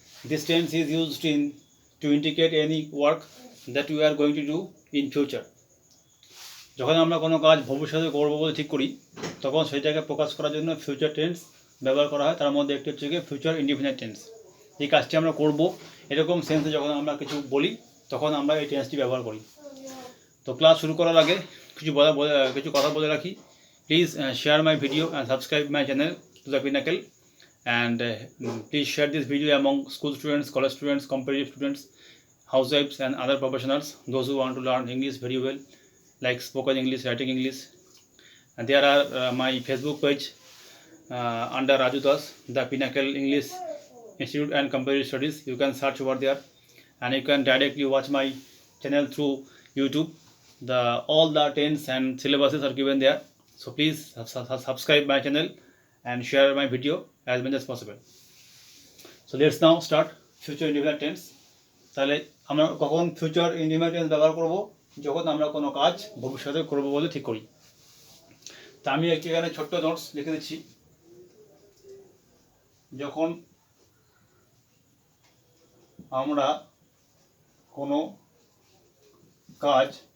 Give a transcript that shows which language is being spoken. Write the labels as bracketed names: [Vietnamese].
[English] This tense is used to indicate any work that we are going to do in future. [Bangla] যখন আমরা কোনো কাজ ভবিষ্যতে করব বলে ঠিক করি তখন সেটাকে প্রকাশ করার জন্য ফিউচার টেন্স ব্যবহার করা হয়। তার মধ্যে একটি হচ্ছে গিয়ে ফিউচার ইনডিফিনিট টেন্স। এই কাজটি আমরা করব এরকম সেন্সে যখন আমরা কিছু বলি তখন আমরা এই টেন্সটি ব্যবহার করি। তো ক্লাস শুরু করার আগে কিছু কথা বলে রাখি। [English] Please share my video and subscribe my channel to the Pinnacle, and please share this video among school students, college students, competitive students, housewives and other professionals, those who want to learn English very well, like spoken English, writing English. And there are my Facebook page under Raju Das, the Pinnacle English Institute and Comparative Studies. You can search over there, and you can directly watch my channel through YouTube. All the tense and syllabuses are given there. So please subscribe my channel and share my video as much as possible. So let's now start future indefinite tense. [Bangla] তাহলে আমরা কখন future indefinite tense ব্যবহার করব? যখন আমরা কোনো কাজ ভবিষ্যতে করব বলে ঠিক করি। তা আমি এখানে ছোট্ট নোটস লিখে দিচ্ছি। যখন আমরা কোনো কাজ